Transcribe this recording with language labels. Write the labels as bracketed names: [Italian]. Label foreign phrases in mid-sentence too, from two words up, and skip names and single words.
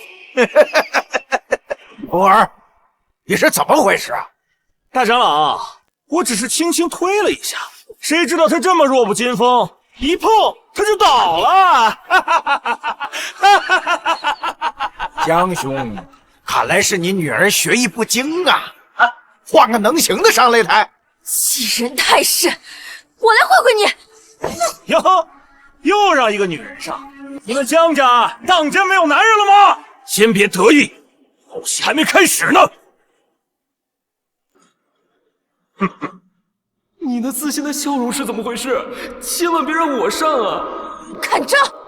[Chinese] 偶兒，你是怎麼回事啊？大長老，我只是輕輕推了一下，誰知道他這麼弱不禁風，一碰他就倒了。江兄，看來是你女兒學藝不精啊！換個能行的上擂台。欺人太甚！我來會會你。喲，又讓一個女人上，你們江家當真沒有男人了嗎？先別得意，後戲還沒開始呢。你那自信的笑容是怎麼回事？千萬別讓我上啊！看招！